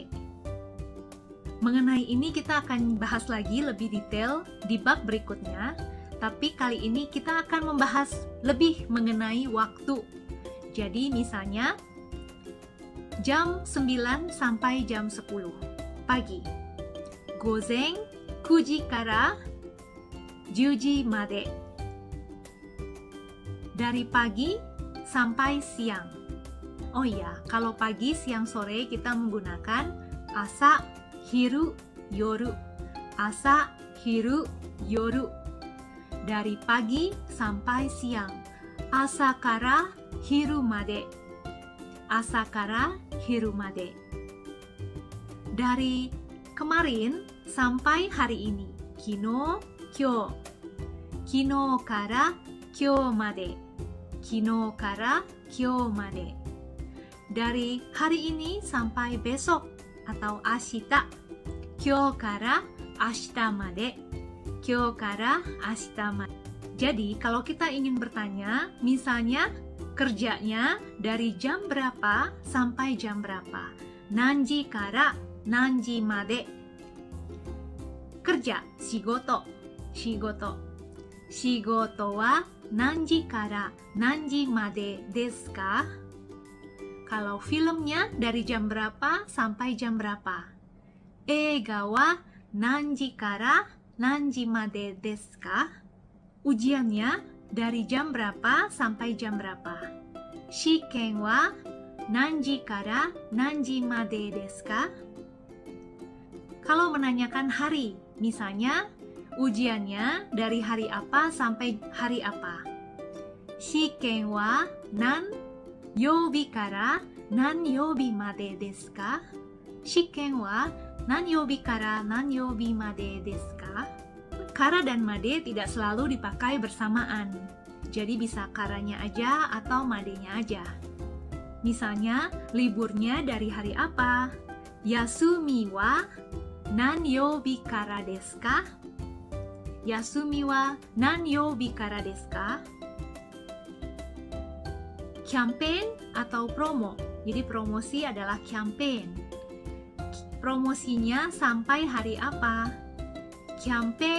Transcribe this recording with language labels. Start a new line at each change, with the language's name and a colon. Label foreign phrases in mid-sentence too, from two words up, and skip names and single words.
Indonesian: Mengenai ini kita akan bahas lagi lebih detail di bab berikutnya, tapi kali ini kita akan membahas lebih mengenai waktu. Jadi misalnya jam 9 sampai jam 10 pagi.
Japanese: 午前9時から10時まで.
Indonesian: Dari pagi sampai siang. Oh iya, kalau pagi, siang, sore kita menggunakan
Japanese: 朝、昼、夜. 朝、昼、夜.
Indonesian: Dari pagi sampai siang.
Japanese: 朝から昼まで。朝から昼まで.
Indonesian: Dari kemarin sampai hari ini.
Japanese: 昨日、今日。昨日から今日まで. 昨日から今日まで.
Indonesian: Dari hari ini sampai besok atau ashita.
Japanese: 今日から明日まで. 今日から明日まで.
Indonesian: Jadi kalau kita ingin bertanya, misalnya kerjanya dari jam berapa sampai jam berapa?
Japanese: 何時から何時まで. Kerja, 仕事、仕事. 仕事は何時から何時までですか?
Indonesian: Kalau filmnya dari jam berapa sampai jam berapa?
Japanese: 映画は何時から何時までですか?
Indonesian: Ujiannya dari jam berapa sampai jam berapa?
Japanese: 試験は何時から何時までですか?
Indonesian: Kalau menanyakan hari, misalnya ujiannya dari hari apa sampai hari apa?
Japanese: 試験は何曜日から何曜日までですか? 試験は何曜日から何曜日までですか?
Indonesian: Kara dan made tidak selalu dipakai bersamaan. Jadi bisa karanya aja atau madenya aja. Misalnya, liburnya dari hari apa?
Japanese: 休みは何曜日からですか? 休みは何曜日からですか?
Indonesian: Campaign atau promo. Jadi promosi adalah campaign. Promosinya sampai hari apa?